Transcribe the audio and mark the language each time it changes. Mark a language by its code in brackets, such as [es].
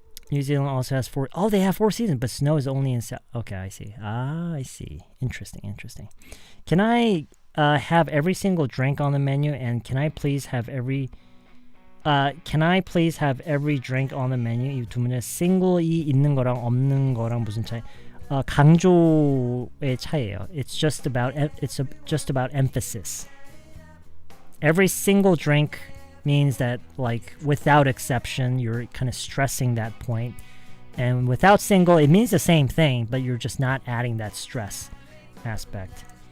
[en] New Zealand also has 4... Oh, they have 4 seasons, but snow is only in... Okay, I see. I see. Interesting. Can I have every single drink on the menu, and can I please have every drink on the menu? [ko] 이 두 문제 single이 있는 거랑 없는 거랑 무슨 차이? 강조의 차이예요. [en] It's just about emphasis. Every single drink means that, like, without exception, you're kind of stressing that point. And without single, it means the same thing, but you're just not adding that stress aspect.